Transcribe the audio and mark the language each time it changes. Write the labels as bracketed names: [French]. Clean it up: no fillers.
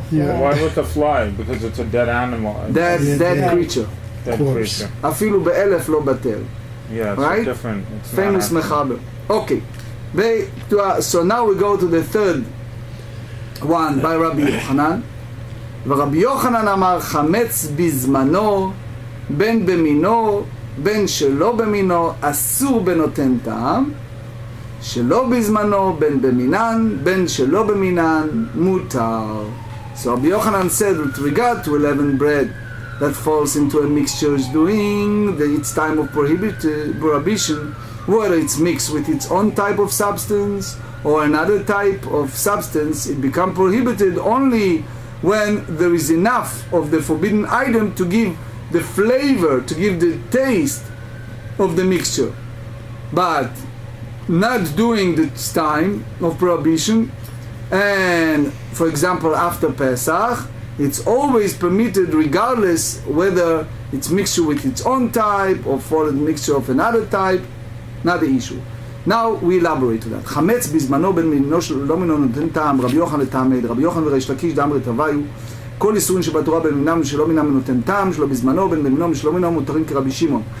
[English] Why with the fly? Because it's a dead animal. Dead creature. Dead creature. [Hebrew] Afilu be'elef lo batel. [English] Yeah, it's right? different. It's famous mechaber. Okay, So now we go to the third one by Rabbi Yochanan. [Hebrew] ורבי יוחנן אמר חמץ בזמנו, בין במינו, בין שלא במינו, אסור בנותן טעם, שלא בזמנו, בין במינן, בין שלא במינן, מותר. [English] So Rabbi Yochanan said with regard to 11 bread that falls into a mixture during its time of prohibition, whether it's mixed with its own type of substance or another type of substance, it becomes prohibited only when there is enough of the forbidden item to give the flavor, to give the taste of the mixture. But not during this time of prohibition, and for example after Pesach, it's always permitted regardless whether it's mixture with its own type or for a mixture of another type, not the issue. Now we elaborate to that. [Hebrew] חמץ בזמנו בין מינו שלא מינו נותן טעם, רבי יוחנן לטעמי, רבי יוחנן וריש לקיש דאמרי תוויו, כל איסורים שבתורה בין מינם שלא מינם נותן טעם, שלא בזמנו בין מינו שלא מינו מותרים כרבי שמעון.